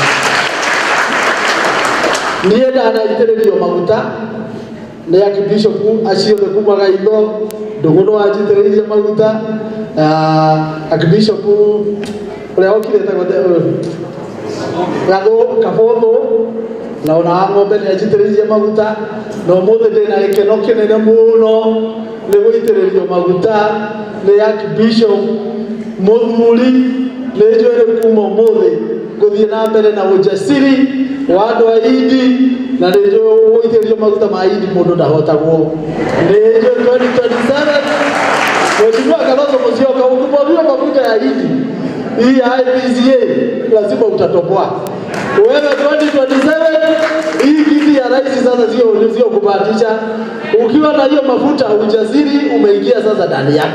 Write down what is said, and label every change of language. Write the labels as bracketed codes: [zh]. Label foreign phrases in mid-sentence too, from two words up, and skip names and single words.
[ki] Niĩ ndanaitĩrĩrio maguta nĩ Archbishop acio othe kuma Gaitho, Ndung'u no anjitĩrĩirie maguta, Archbishop ũrĩa ũkirĩte Kabotho na ona ng'ombe nĩ anjitĩrĩirie maguta, na ũmũthĩ ndĩna gĩkeno kĩnene mũno nĩ gũitĩrĩrio maguta nĩ Archbishop Mudhuri. Nĩ njũĩ kuma ũmũthĩ gũthiĩ na mbere na ũjasiri wa andũ a Idi, na nĩ njũĩ gũitĩrĩrio maguta ma Idi mũndũ ndahotagwo. Nĩ njũĩ [sw] 2027 Mheshimiwa Kalonzo Musyoka ukimwagiwa mafuta ya Idi hii IPCA lazima utatoboa. Wewe 2027 hii kiti ya rais sasa sio kubahatisha. Ukiwa na hiyo mafuta ujasiri umeingia sasa ndani yako.